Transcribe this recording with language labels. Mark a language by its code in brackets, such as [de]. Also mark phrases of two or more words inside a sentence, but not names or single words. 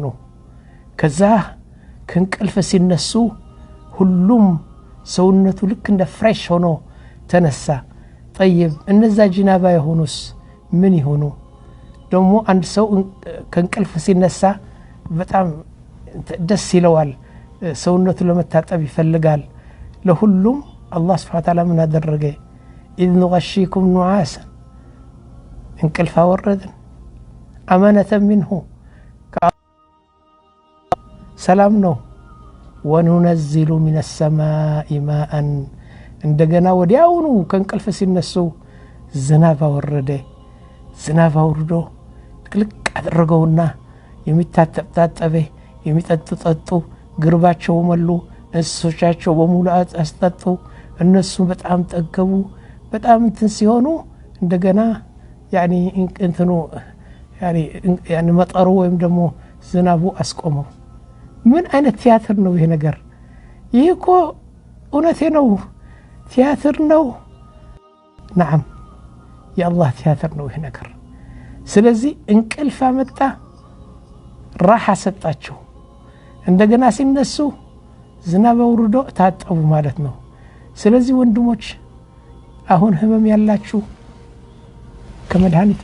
[am] ከዛ ከእንቅልፍ ሲነሱ ሁሉም ሰውነቱ ልክ እንደ ፍሬሽ ሆኖ ተነሳ طيب እነዛ ጅናባ የሆኑስ ምን ይሆኑ ደሞ አንድ ሰው ከእንቅልፍ ሲነሳ በጣም ደስ ይለዋል ሰውነቱ ለመታጠብ ይፈልጋል ለሁሉም አላህ [ar] سبحانه وتعالى [am] ምን አደረገ [ar] إذ نغشيكم نعاسا [am] እንቅልፍ አወረድን [ar] أمانة منه [am] سلام ነው [ar] وننزل من السماء ماء [am] እንደገና ወዲያውኑ ከእንቅልፍ ሲነሱ ዝናብ ወረደ ዝናብ ወርዶ ጥልቅ አድርገውና የሚታጠበ የሚጠጡ ግርባቸው መሉ እንስሶቻቸው በሙሉ አስጠጡ እነሱ በጣም ጠገቡ በጣም እንትን ሲሆኑ እንደገና يعني እንትኑ يعني መጠሩ ወይም ደግሞ ዝናቡ አስቆመው ምን አይነት ቲያትር ነው ይሄ ነገር ይሄ እኮ እውነቴ ነው ቲያትር ነው [ar] نعم يا الله [am] ቲያትር ነው ይሄ ነገር ስለዚህ እንቅልፍ አመጣ راحه ሰጣቸው እንደገና ሲነሱ ዝናብ ወርዶ ታጠቡ ማለት ነው ስለዚህ ወንድሞች አሁን ህመም ያላችሁ ከመድኃኒት